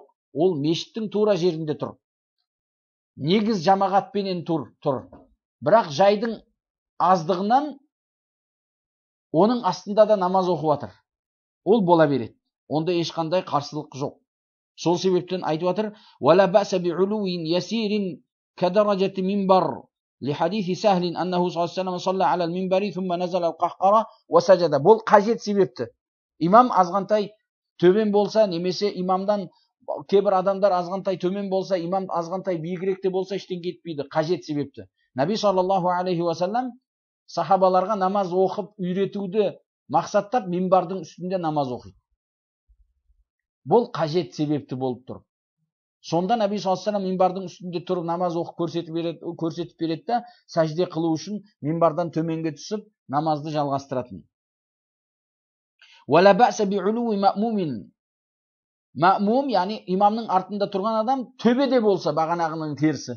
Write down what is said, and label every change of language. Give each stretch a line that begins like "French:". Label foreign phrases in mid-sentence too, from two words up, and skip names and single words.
Kazakh: Ол мешіттің тура жерінде тұр. Негіз жамағатпенен тұр. Бірақ жайдың аздығынан оның астында да намаз оқып жатыр. Ол бола береді. Онда ешқандай қарсылық жоқ. Сол себептен айтып жатыр:
Arabic: "ولا بأس بعلو يسير كدرجة المنبر لحديث سهل أنه صلى الله عليه وسلم صلى على المنبر ثم نزل القهقرى وسجد."
Kazakh: Бұл қажет себепті. Имам азғантай төмен болса, немесе имамдан кейбір адамдар азғантай төмен болса, имам азғантай биігіректе болса, ештеңе етпейді. Қажет себепті. Наби
Arabic: صلى الله عليه وسلم
Kazakh: сахабаларға намаз оқып үйретуді мақсаттап минбардың үстінде намаз оқиды. Бұл қажет себепті болып тұр. Сонда Наби
Arabic: صلى الله عليه وسلم
Kazakh: минбардың үстінде тұрып намаз оқып көрсетіп береді да, сәжде қылу үшін минбардан төменге түсіп намазды жалғастыратын.
Arabic: ولا بأس بعلو مأموم.
Kazakh: Маъмум, яғни имамның артында тұрған адам төбеде болса, бағанағының терісі.